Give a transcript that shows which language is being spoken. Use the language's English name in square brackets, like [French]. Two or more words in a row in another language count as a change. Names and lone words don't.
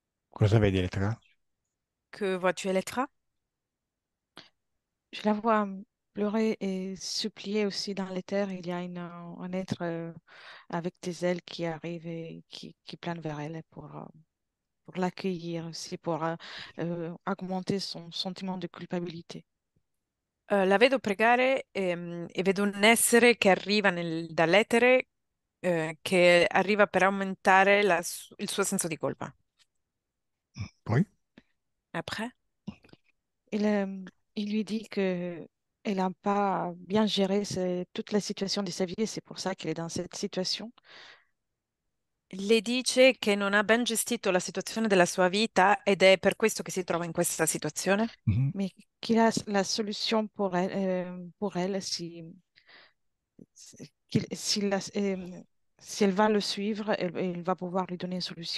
[Italian] Cosa vedi, Elettra? [French] Que vois-tu, Elettra? Je la vois pleurer et supplier aussi dans les terres. Il y a un être avec des ailes qui arrive et qui plane vers elle pour l'accueillir aussi, pour augmenter son sentiment de culpabilité. [Italian] La vedo pregare e vedo un essere che arriva dall'etere, che arriva per aumentare il suo senso di colpa. Poi? [French] Après? Il, euh, il lui dit que elle n'a pas bien géré toute la situation de sa vie et c'est pour ça qu'elle est dans cette situation, [Italian] Le dice che non ha ben gestito la situazione della sua vita ed è per questo che si trova in questa situazione. Mhm. [French] mais qu'il a la solution pour elle si, si elle va le suivre, elle va pouvoir lui donner une solution.